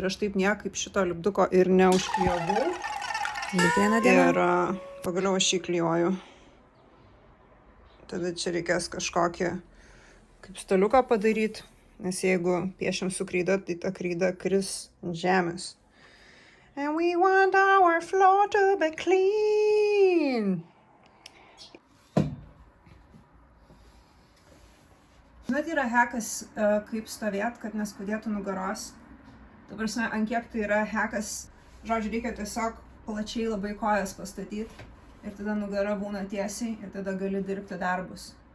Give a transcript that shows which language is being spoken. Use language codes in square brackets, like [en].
[lt] Ir aš taip niekaip šito lipduko ir neužklijavau. Ir pagaliau aš jį klijuoju. Tada čia reikės kažkokį kaip staliuką padaryti. Nes jeigu piešiam su kreida, tai ta kreida kris ant žemės. [en] And we want our floor to be clean. [lt] Žinot, yra hekas, kaip stovėt, kad neskaudėtų nugaros. Ta prasme, ant kiek tai yra hekas, žodžiu, reikia tiesiog plačiai labai kojas pastatyti. Ir tada nugara būna tiesiai ir tada gali dirbti darbus.